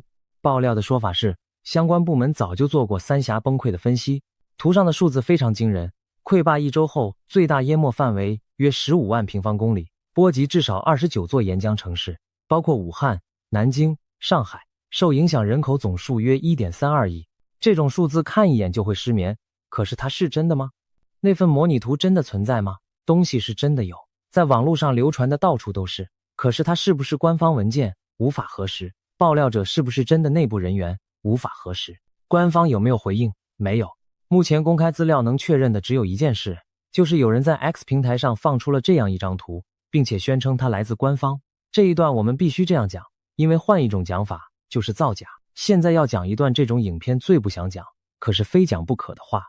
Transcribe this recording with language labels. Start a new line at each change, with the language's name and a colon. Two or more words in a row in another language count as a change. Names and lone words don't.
Chinese: 爆料的說法是，相關部門早就做過三峽崩潰的分析，圖上的數字非常驚人。潰壩1周後，最大淹沒範圍約15萬平方公里，波及至少29座沿江城市，包括武漢、南京、上海。受影響人口總數約 1.32 億，這種數字看一眼就會失眠。可是它是真的嗎？那份模擬圖真的存在嗎？東西是真的有，在網絡上流傳的到處都是。可是它是不是官方文件？無法核實。爆料者是不是真的內部人員？無法核實。官方有沒有回應？沒有。目前公開資料能確認的只有一件事，就是有人在 X 平台上放出了這樣一張圖，並且宣稱它來自官方。這一段我們必須這樣講，因為換一種講法就是造假。現在要講一段這種影片最不想講，可是非講不可的話。